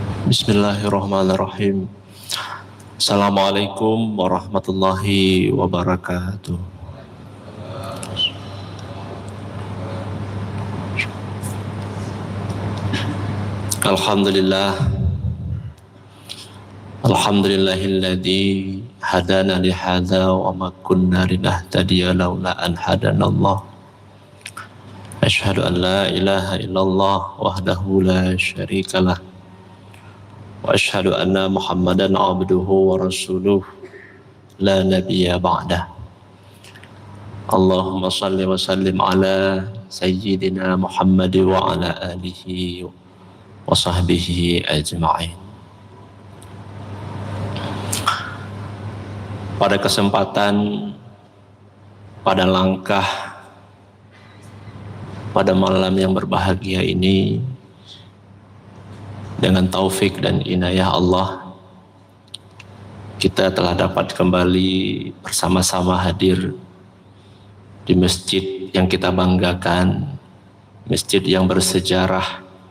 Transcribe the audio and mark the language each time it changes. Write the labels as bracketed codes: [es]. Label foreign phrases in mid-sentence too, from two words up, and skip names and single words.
[ar] بسم الله الرحمن الرحيم. السلام عليكم ورحمة الله وبركاته. Alhamdulillah. الحمد لله الذي هدانا لهذا وما كنا لنهتدي لولا أن هدانا الله. أشهد أن لا إله إلا الله وحده لا شريك له. وأشهد أن محمدا عبده ورسوله لا نبي بعده. اللهم صل وسلم على سيدنا محمد وعلى آله وصحبه أجمعين. [id] Pada kesempatan, pada langkah, pada malam yang berbahagia ini, dengan taufik dan inayah Allah, kita telah dapat kembali bersama-sama hadir di masjid yang kita banggakan, masjid yang bersejarah.